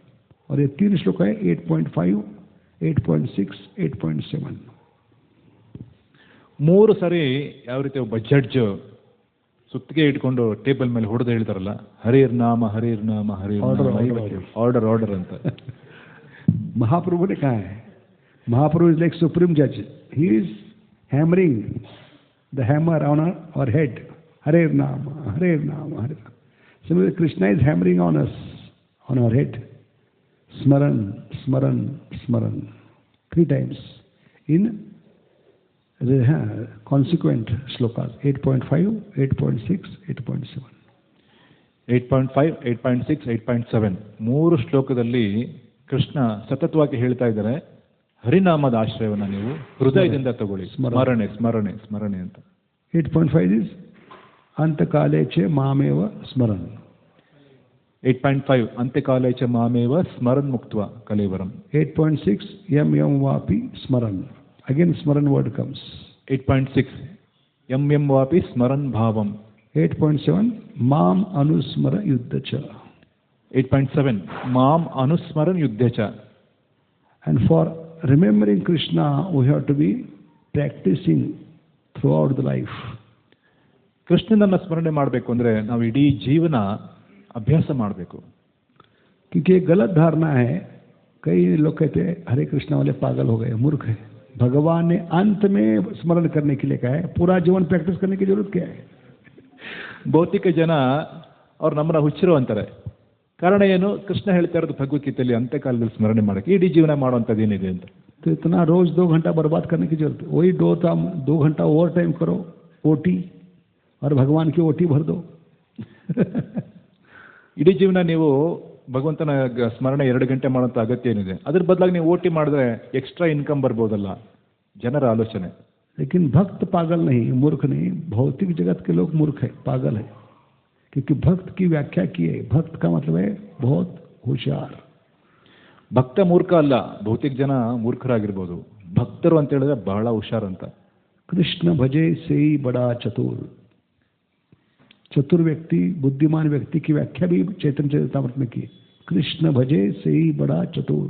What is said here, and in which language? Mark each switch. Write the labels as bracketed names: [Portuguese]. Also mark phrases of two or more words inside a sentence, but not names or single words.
[Hindi] और ये 3 श्लोक है, 8.5, 8.6, 8.7। [Kannada] 3 ಸರಿ ಯಾವ ರೀತಿ ಒಬ್ಬ ಜಡ್ಜ್ ಸುತ್ತಿಗೆ ಇಟ್ಕೊಂಡು ಟೇಬಲ್ ಮೇಲೆ ಹೊಡೆದು ಹೇಳ್ತಾರಲ್ಲ, [Sanskrit] ಹರಿರ್ ನಾಮ ಹರಿರ್ ನಾಮ ಹರಿರ್ [English] order order [Kannada] ಅಂತ. [Hindi] महाप्रभु ने कहा है, [English] Mahaprabhu is like supreme judge, he is hammering the hammer on our head, [Sanskrit] हरे नाम हरे नाम हरे नाम. [English] Similarly, Krishna is hammering on us, on our head, [Sanskrit] स्मरण स्मरण स्मरण, [English] 3 times in the consequent shlokas, 8.5, 8.6, 8.7. [Kannada] 8.5, 8.6, 8.7 3 ಶ್ಲೋಕದಲ್ಲಿ ಕೃಷ್ಣ ಸತತವಾಗಿ ಹೇಳ್ತಾ ಇದ್ದಾರೆ, ಹರಿನಾಮದ ಆಶ್ರಯವನ್ನ ನೀವು ಹೃದಯದಿಂದ ತಗೊಳ್ಳಿ, ಸ್ಮರಣೆ ಸ್ಮರಣೆ ಸ್ಮರಣೆ ಅಂತ. [Sanskrit] 8.5 is ಅಂತಕಾಲೇ ಚ ಮಾಮೇವ ಸ್ಮರನ್. 8.5 ಅಂತ್ಯಕಾಲೇ ಚ ಮಾಮೇವ ಸ್ಮರನ್ ಮುಕ್ತ್ವ ಕಲೇವರಂ. 8.6 ಯಂ ಯಂ ವಾಪಿ ಸ್ಮರನ್. [English] Again ಸ್ಮರನ್ word comes. [Sanskrit] 8.6 ಯಂ ಯಂ ವಾಪಿ ಸ್ಮರನ್ ಭಾವಂ. 8.7 ಮಾಂ ಅನುಸ್ಮರ ಯುದ್ಧ ಚ. 8.7 ಮಾಂ ಅನುಸ್ಮರನ್ ಯುದ್ಧ ಚ. [English] And for remembering Krishna, we have to be practicing throughout the life. [Kannada] ಕೃಷ್ಣನನ್ನ ಸ್ಮರಣೆ ಮಾಡಬೇಕು ಅಂದ್ರೆ ನಾವು ಇಡೀ ಜೀವನ ಅಭ್ಯಾಸ ಮಾಡಬೇಕು. [Hindi] क्योंकि ये गलत धारणा है, कई लोग कहते हैं हरे कृष्णा वाले पागल हो गए, मूर्ख है. भगवान ने अंत में स्मरण करने के लिए कहा है, पूरा जीवन प्रैक्टिस करने की जरूरत क्या है. [Kannada] ಭೌತಿಕ ಜನ ಅವ್ರು ನಮ್ಮನ್ನ ಹುಚ್ಚರು ಅಂತಾರೆ. ಕಾರಣ ಏನು? ಕೃಷ್ಣ ಹೇಳ್ತಾ ಇರೋದು ಭಗವದ್ಗೀತೆಯಲ್ಲಿ ಅಂತ್ಯಕಾಲದಲ್ಲಿ ಸ್ಮರಣೆ ಮಾಡಕ್ಕೆ, ಇಡೀ ಜೀವನ ಮಾಡುವಂಥದ್ದು ಏನಿದೆ ಅಂತ. [Hindi] तो इतना रोज 2 घंटा बर्बाद करने की जरूरत है. वही 2 घंटा [English] over time [Hindi] करो, ओटी, और भगवान की ओटी भर दो. [Kannada] ಇಡೀ ಜೀವನ ನೀವು ಭಗವಂತನ ಸ್ಮರಣೆ 2 ಗಂಟೆ ಮಾಡುವಂಥ ಅಗತ್ಯ ಏನಿದೆ? ಅದ್ರ ಬದಲಾಗಿ ನೀವು ಓಟಿ ಮಾಡಿದ್ರೆ [English] extra income [Kannada] ಬರ್ಬೋದಲ್ಲ, ಜನರ ಆಲೋಚನೆ. [Hindi] लेकिन भक्त पागल नहीं, मूर्ख नहीं. भौतिक जगत के लोग मूर्ख है, पागल है. क्योंकि भक्त की व्याख्या की है, भक्त का मतलब है बहुत होशियार. [Kannada] ಭಕ್ತ ಮೂರ್ಖ ಅಲ್ಲ, ಭೌತಿಕ ಜನ ಮೂರ್ಖರಾಗಿರ್ಬೋದು, ಭಕ್ತರು ಅಂತ ಹೇಳಿದ್ರೆ ಬಹಳ ಹುಷಾರ್ ಅಂತ. [Hindi] कृष्ण भजे से ही बड़ा चतुर. चतुर व्यक्ति, बुद्धिमान व्यक्ति की व्याख्या भी चैतन्य चरितामृत में की. कृष्ण भजे से ही बड़ा चतुर.